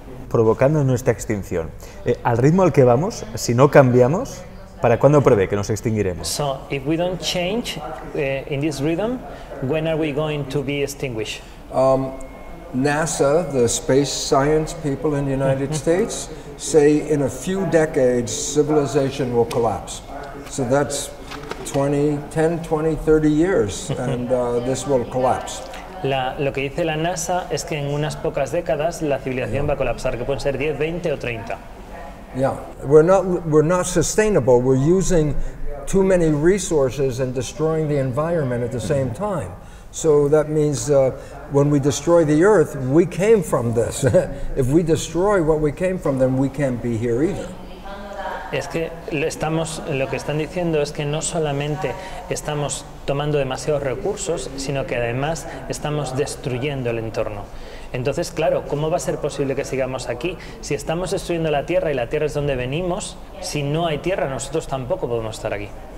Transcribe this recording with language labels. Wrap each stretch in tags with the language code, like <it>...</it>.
<es>Provocando nuestra extinción. Al ritmo al que vamos, si no cambiamos, ¿para cuándo prevé que nos extinguiremos?</es> <en>So, if we don't change in this rhythm, when are we going to be extinguished? NASA, the space science people in the United States, say in a few decades civilization will collapse. So that's 10, 20, 30 years, and this will collapse.</en> <es>Lo que dice la NASA es que en unas pocas décadas la civilización va a colapsar, que pueden ser 10, 20 o 30.</es> <en>Yeah, we're not sustainable. We're using too many resources and destroying the environment at the same time. So that means when we destroy the earth, we came from this. If we destroy what we came from, then we can't be here either.</en> <es>Es que lo que están diciendo es que no solamente estamos tomando demasiados recursos, sino que además estamos destruyendo el entorno. Entonces, claro, ¿cómo va a ser posible que sigamos aquí? Si estamos destruyendo la Tierra y la Tierra es donde venimos, si no hay Tierra, nosotros tampoco podemos estar aquí.</es>